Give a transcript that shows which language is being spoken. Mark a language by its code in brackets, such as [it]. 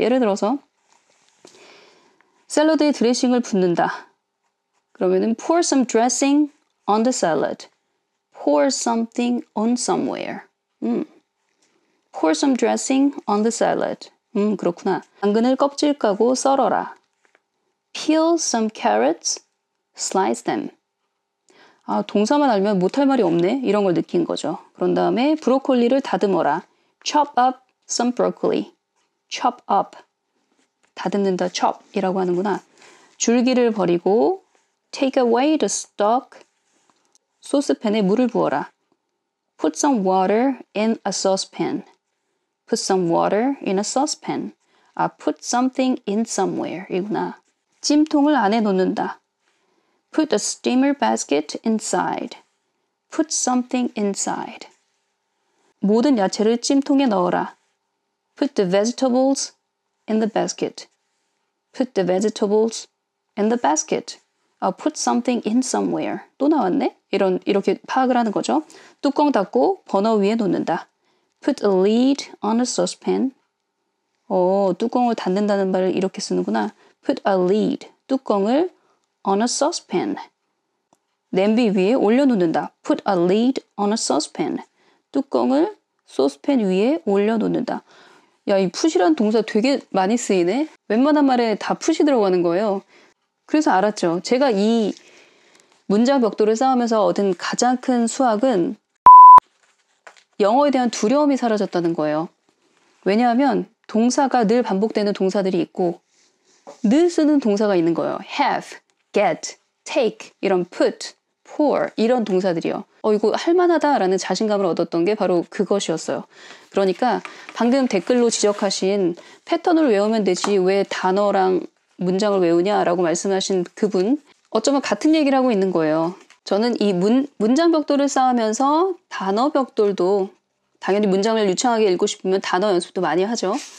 [ko] 예를 들어서 샐러드에 드레싱을 붓는다. 그러면은 [en] pour some dressing on the salad. pour something on somewhere. Pour some dressing on the salad. [ko] 그렇구나. 당근을 껍질 까고 썰어라. [en] Peel some carrots, slice them. [ko] 아, 동사만 알면 못할 말이 없네. 이런 걸 느낀 거죠. 그런 다음에 브로콜리를 다듬어라. [en] Chop up some broccoli. Chop up. [ko] 다듬는다 chop이라고 하는구나. 줄기를 버리고 [en] take away the stalk. [ko] 소스팬에 물을 부어라. [en] Put some water in a saucepan. Put some water in a saucepan. 아, put something in somewhere 이구나. [ko] 찜통을 안에 놓는다. [en] Put a steamer basket inside. Put something inside. [ko] 모든 야채를 찜통에 넣어라. [en] Put the vegetables in the basket. Put the vegetables in the basket. Put something in somewhere. [ko] 또 나왔네? 이렇게 파악을 하는 거죠. 뚜껑 닫고 버너 위에 놓는다. [en] Put a lid on a saucepan. [ko] 뚜껑을 닫는다는 말을 이렇게 쓰는구나. [en] Put a lid. [ko] 뚜껑을 [en] on a saucepan. [ko] 냄비 위에 올려놓는다. [en] Put a lid on a saucepan. [ko] 뚜껑을 소스팬 위에 올려놓는다. 야, 이 put이란 동사 되게 많이 쓰이네. 웬만한 말에 다 put이 들어가는 거예요. 그래서 알았죠. 제가 이 문장 벽돌을 쌓으면서 얻은 가장 큰 수학은 영어에 대한 두려움이 사라졌다는 거예요. 왜냐하면 동사가 늘 반복되는 동사들이 있고 늘 쓰는 동사가 있는 거예요. have, get, take, 이런 put, pour 이런 동사들이요. 이거 할만하다라는 자신감을 얻었던 게 바로 그것이었어요. 그러니까 방금 댓글로 지적하신 패턴을 외우면 되지 왜 단어랑 문장을 외우냐라고 말씀하신 그분 어쩌면 같은 얘기를 하고 있는 거예요. 저는 이 문장 벽돌을 쌓으면서 단어 벽돌도 당연히 문장을 유창하게 읽고 싶으면 단어 연습도 많이 하죠.